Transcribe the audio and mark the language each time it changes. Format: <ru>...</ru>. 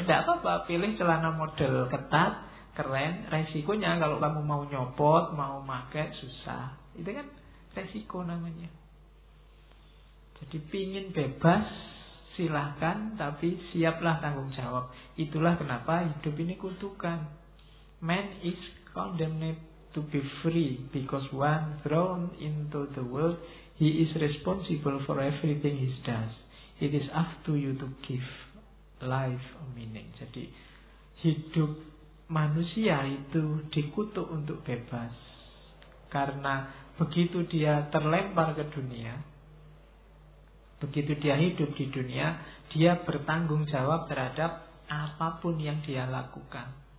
<id>Tidak apa-apa, pilih celana model ketat, keren. Resikonya kalau kamu mau nyopot, mau make, susah. Itu kan resiko namanya. Jadi pingin bebas, silahkan, tapi siaplah tanggung jawab. Itulah kenapa hidup ini kutukan.</id> <en>Man is condemned to be free, because once thrown into the world, he is responsible for everything he does. It is up to you to give life a meaning.</en> <id>Jadi hidup manusia itu dikutuk untuk bebas. Karena begitu dia terlempar ke dunia, Begitu dia hidup di dunia, dia bertanggung jawab terhadap apapun yang dia lakukan.</id>